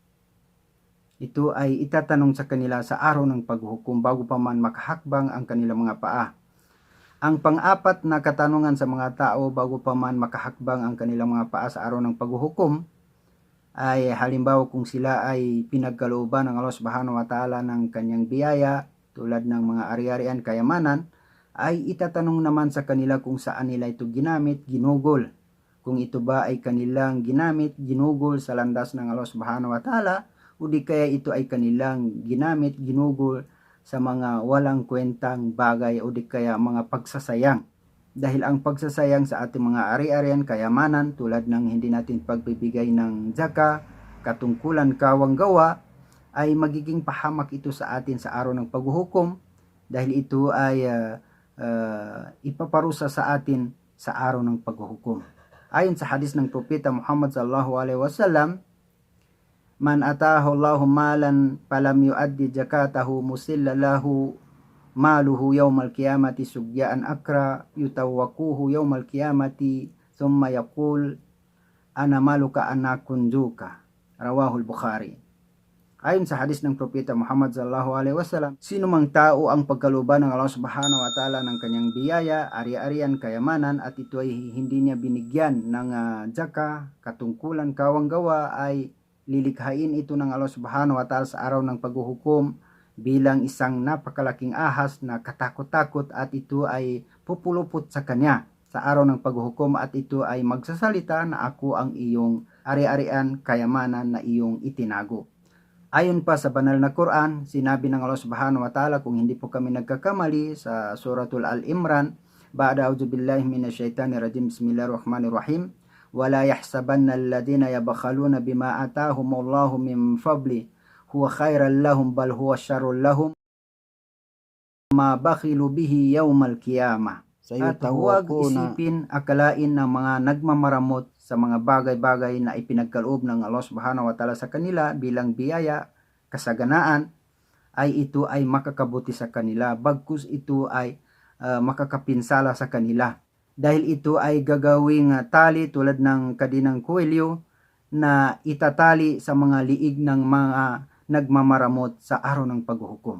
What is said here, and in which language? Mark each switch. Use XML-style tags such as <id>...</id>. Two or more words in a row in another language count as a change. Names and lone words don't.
<tl>Ito ay itatanong sa kanila sa araw ng paghuhukom bago pa man makahakbang ang kanilang mga paa. Ang pang-apat na katanungan sa mga tao bago pa man makahakbang ang kanilang mga paa sa araw ng paghuhukom ay halimbawa kung sila ay pinagkalooban ng Allah</tl> <ar>سبحانه وتعالى</ar> <tl>ng kanyang biyaya, tulad ng mga ari-arian, kayamanan, ay itatanong naman sa kanila kung saan nila ito ginamit, ginugol. Kung ito ba ay kanilang ginamit, ginugol sa landas ng Allah</tl> <ar>سبحانه وتعالى,</ar> <tl>o di kaya ito ay kanilang ginamit, ginugol sa mga walang kwentang bagay, o di kaya mga pagsasayang. Dahil ang pagsasayang sa ating mga ari-arian, kayamanan, tulad ng hindi natin pagbibigay ng zaka, katungkulan, kawang gawa, ay magiging pahamak ito sa atin sa araw ng paghuhukom, dahil ito ay ipaparusa sa atin sa araw ng paghuhukom. Ayon sa hadis ng Propeta Muhammad</tl> <ar>صلى الله عليه وسلم من آتاه الله مالا فلم يؤد زكاته مثل له ماله يوم القيامة شجاعا أقرع يطوقه يوم القيامة ثم يقول أنا مالك أنا كنزك رواه البخاري.</ar> <tl>Ayon sa hadis ng Propeta Muhammad</tl> <ar>صلى الله عليه وسلم,</ar> <tl>sino mang tao ang pagkalooban ng Allah</tl> <ar>سبحانه وتعالى</ar> <tl>ng kanyang biyaya, ari-arian, kayamanan, at ito ay hindi niya binigyan ng zaka, katungkulan, kawang gawa, ay lilikhain ito ng Allah</tl> <ar>سبحانه وتعالى</ar> <tl>sa araw ng paghuhukom bilang isang napakalaking ahas na katakot-takot, at ito ay pupulupot sa kanya sa araw ng paghuhukom, at ito ay magsasalita na ako ang iyong ari-arian, kayamanan na iyong itinago. Ayon pa sa banal na Quran, sinabi ng Allah</tl> <ar>سبحانه وتعالى,</ar> <tl>kung hindi po kami nagkakamali, sa suratul Al-Imran,</tl> <ar>بعد أعوذ بالله من الشيطان الرجيم بسم الله الرحمن الرحيم, ولا يحسبن الذين يبخلون بما آتاهم الله من فضله هو خيرا لهم بل هو شر لهم ما بخلوا به يوم القيامة.</ar> <tl>At huwag isipin, akalain ng mga nagmamaramot sa mga bagay-bagay na ipinagkaloob ng Allah</tl> <ar>سبحانه وتعالى</ar> <tl>sa kanila bilang biyaya, kasaganaan, ay ito ay makakabuti sa kanila, bagkus ito ay makakapinsala sa kanila. Dahil ito ay gagawing tali tulad ng kadinang kuwelyo na itatali sa mga liig ng mga nagmamaramot sa araw ng paghuhukom.</tl>